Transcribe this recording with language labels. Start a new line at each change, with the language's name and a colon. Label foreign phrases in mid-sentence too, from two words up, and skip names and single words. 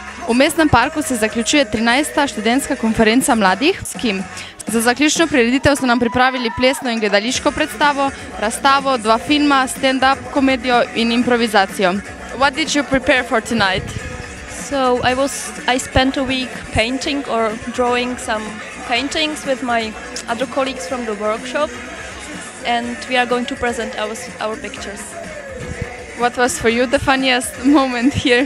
Slovenian: V mestnem parku se zaključuje 13. študentska konferenca mladih SCiM. Za zaključno prireditev so nam pripravili plesno in gledališko predstavo, razstavo, 2 filma, stand-up komedijo in improvizacijo.
English: What did you prepare for tonight? So I spent a week painting or drawing some paintings with my other colleagues from the workshop, and we are going to present our pictures. What was for you the funniest moment here?